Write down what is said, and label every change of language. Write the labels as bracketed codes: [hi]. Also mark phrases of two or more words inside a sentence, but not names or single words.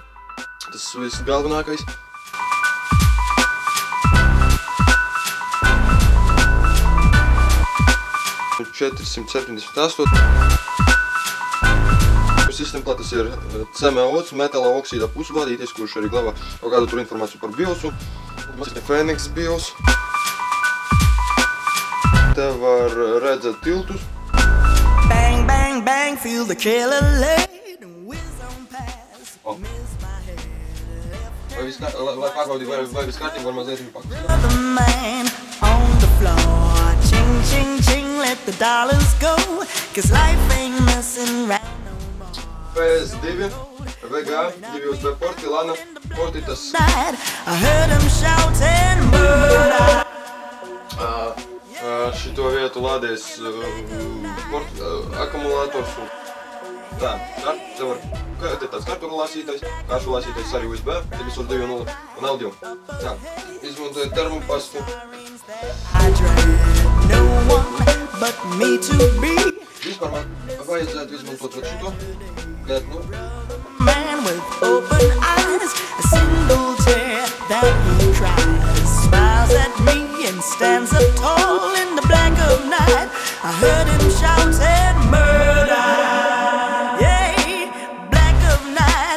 [lv] Tas viss galvenākais. Un 478. Sistemplates ir CMOs, metāla oksīda pusvadīties, kurš arī glabā kaut kādu tur informāciju par BIOSu. Mums ir Phoenix BIOS. Te var redzēt tiltus. [en] Bang, bang, bang, feel the killer laid and whiz on past. Miss my head. [lv] Lai pārbaudītu, vai viss kārtībā, var mazliet viņu pakust. [en] The man on the floor. Ching, ching, ching, let the dollars go. Cause life ain't messing around no more. [lv] PS2, VGA, 2USB porti, LAN porti, tas... [en] I heard him shouting murder. [lv] Šito vietu lādēs akumulators un tā, te var, te tāds karturu lasītais, kāršu lasītais arī USB, te visur 2.0 un audio. Tā, izmantoju termopastu. Vispār man vajadzētu izmantot šito, bet, nu... [en] Man with open eyes, a single tear that he cries, smiles at me and stands up tall in the black of night. I heard him shouting murder. Yeah, black of night.